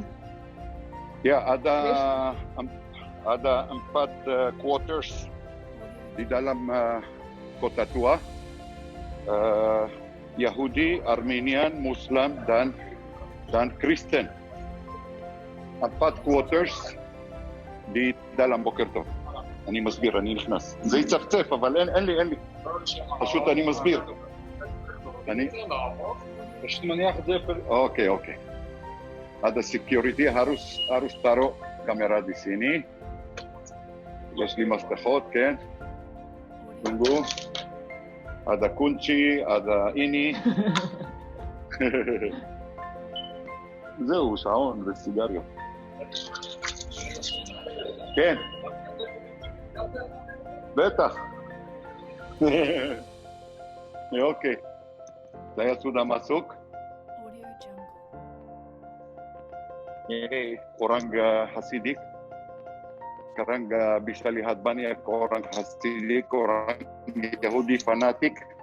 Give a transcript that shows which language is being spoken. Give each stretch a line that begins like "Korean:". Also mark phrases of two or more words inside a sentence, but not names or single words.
Indonesian: Ya, ada 4 quarters di dalam kota tua. Yahudi, Armenian, Muslim dan Kristen. 4 quarters di dalam
Hebrew: בוקר טוב. אני מסביר, אני נכנס. זה יצפצף, אבל אין לי. פשוט אני מסביר. אני פשוט מניח את זה. אוקיי.
Indonesian: Ada security harus taruh kamera di sini.
Hebrew: יש לי מפתחות, כן?
Indonesian: tunggu. Ada kunci, ada ini.
Hebrew: זהו, שעון וסיגריות. כן. בטח.
Indonesian: Oke. Saya sudah masuk. Ini orang Hasidik. Sekarang bisa lihat banyak orang Hasidik, orang Yahudi fanatik.